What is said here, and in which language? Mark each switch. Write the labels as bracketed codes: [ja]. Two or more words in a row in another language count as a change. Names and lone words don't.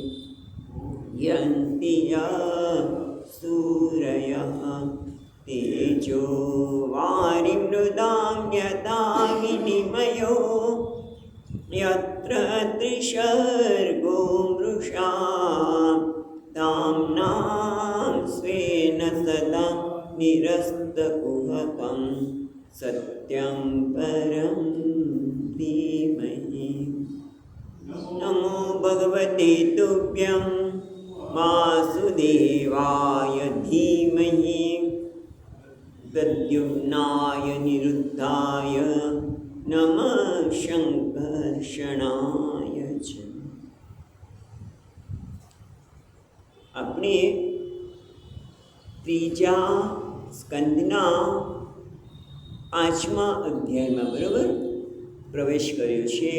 [sa] यन्ति सूरयः तेजो वारिमृदां यथा विनिमयो यत्र त्रिसर्गो मृषा ताम्नां स्वेन सदा निरस्तकुहकं सत्यं परं धीमहि. नमो भगवते तुभ्यं वासुदेवाय धीमहि प्रद्युम्नाय निरुद्धाय नमः શંકર્ષણાય ચ. [gu] આપણે ત્રીજા સ્કંદના 5મા અધ્યાયમાં બરાબર પ્રવેશ કર્યો છે.